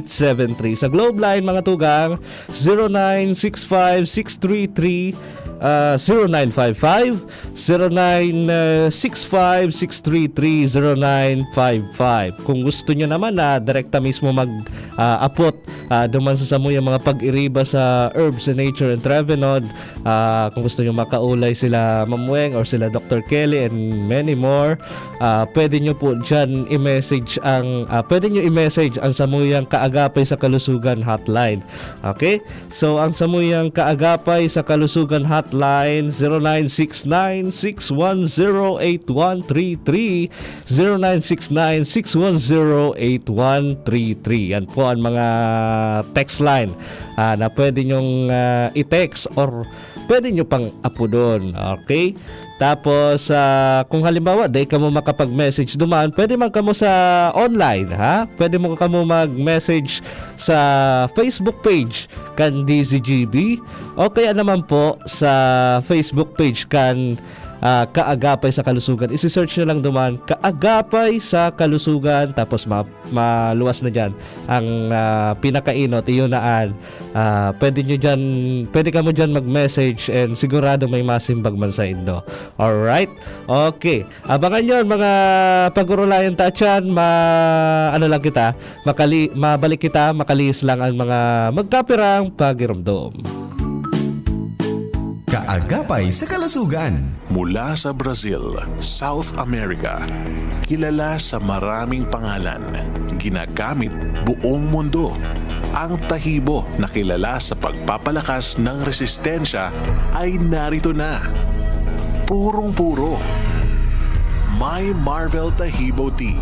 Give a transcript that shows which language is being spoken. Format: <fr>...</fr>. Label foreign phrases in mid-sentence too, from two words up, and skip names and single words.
<bik>Sa Globe line mga tugang 0965 633 0955 0965 633 0955. Kung gusto nyo naman na direkta mismo mag-apot duman sa samuyang mga pag-iriba sa Herbs and Nature and Trevenod, kung gusto nyo makaulay sila Ma'am Weng or sila Dr.</bik> <en>Kelly and many more,</en> <bik>pwede nyo po dyan i-message ang samuyang kaagapay sa kalusugan hotline. Okay? So ang samuyang kaagapay sa kalusugan hotline 0969-610-8133 0969-610-8133.</bik> <tl>Yan po ang mga text line na pwede nyong i-text or pwede nyo pang apo doon.</tl> <bik>Okay? Tapos kung halimbawa di ka mo makapag-message dumaan, pwede man ka mo sa online, pwede mo ka mo mag-message sa Facebook page kan DZGB o kaya naman po sa Facebook page kan Kaagapay sa Kalusugan. Isi-search nyo lang duman Kaagapay sa Kalusugan, tapos maluwas na dyan ang pinakainot, iyon naan. Pwede ka mo dyan mag-message and sigurado may masimbag man sa Indo.</bik> <en>Alright? Okay.</en> <bik>Abangan nyo mga pag-urulayan tachan, mabalik kita, makalis lang ang mga magkapirang pagiramdom. Kaagapay sa kalusugan.</bik> <tl>Mula sa Brazil, South America, kilala sa maraming pangalan, ginagamit buong mundo. Ang tahibo na kilala sa pagpapalakas ng resistensya ay narito na. Purong-puro. My Marvel Tahibo Tea.</tl>